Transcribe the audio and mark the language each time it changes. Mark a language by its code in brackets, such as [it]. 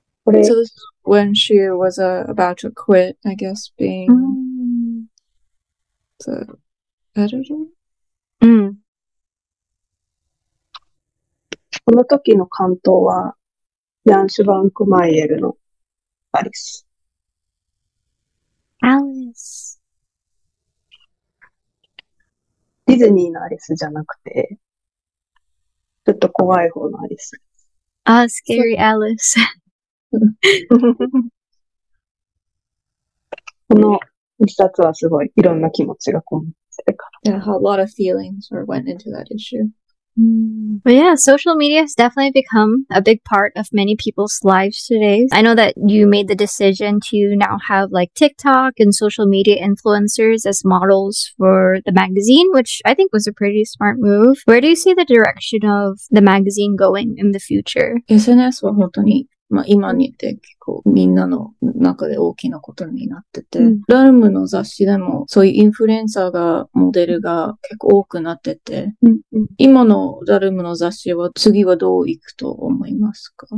[en] So this is when she was about to quit, I guess, being the editor? [ja] この時の関東は、ヤンシュバンクマイエルのアリス。 [en] Alice. [ja] ディズニーのアリスじゃなくて、ちょっと怖い方のアリス。 [en] Scary Alice. [ja] この一冊はすごいいろんな気持ちがこもってるから。 [en] Yeah, a lot of feelings went into that issue. But yeah, social media has definitely become a big part of many people's lives today. I know that you made the decision to now have like TikTok and social media influencers as models for the magazine, which I think was a pretty smart move. Where do you see the direction of the magazine going in the future? [ja] SNS は本当に今にって結構みんなの中で大きなことになってて、ラルムの雑誌でもそういうインフルエンサーが、モデルが結構多くなってて、今のラルムの雑誌は次はどういくと思いますか？